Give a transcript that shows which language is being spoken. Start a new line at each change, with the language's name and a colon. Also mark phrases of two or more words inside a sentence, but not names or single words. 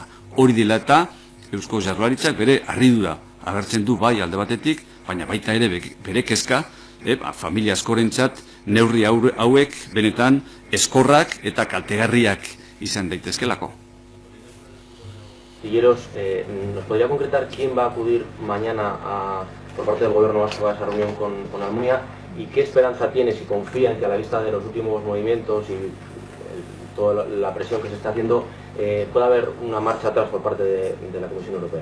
Basque: Hori dela eta Eusko Jaurlaritzak bere harridura agertzen du bai alde batetik, baina baita ere bere kezka, familia askorentzat neurri hauek benetan eskorrak eta kaltegarriak izan daitezkelako.
Spanish: Tilleros, ¿nos podría concretar quién va a acudir mañana por parte del Gobierno vasco a esa reunión con Almunia y qué esperanza tiene, si confía en que a la vista de los últimos movimientos y toda la presión que se está haciendo pueda haber una marcha atrás por parte de la Comisión Europea?